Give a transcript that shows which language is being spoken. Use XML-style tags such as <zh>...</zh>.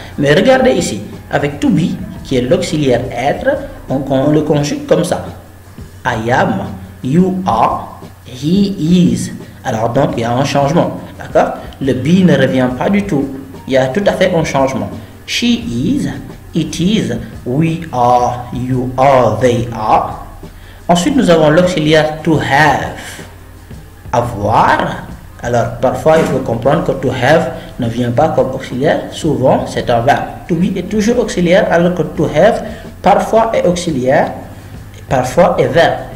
<fr>Mais regardez ici, avec to be qui est l'auxiliaire être, on le conjugue comme ça.</fr> <en>I am, you are, he is.</en> <fr>Alors donc il y a un changement, d'accord? Le be ne revient pas du tout, il y a tout à fait un changement.</fr> <en>She is, it is, we are, you are, they are.</en> <fr>Ensuite, nous avons l'auxiliaire to have, avoir. Alors, parfois, il faut comprendre que to have ne vient pas comme auxiliaire. Souvent, c'est un verbe. To be est toujours auxiliaire, alors que to have, parfois est auxiliaire, parfois est verbe.</fr>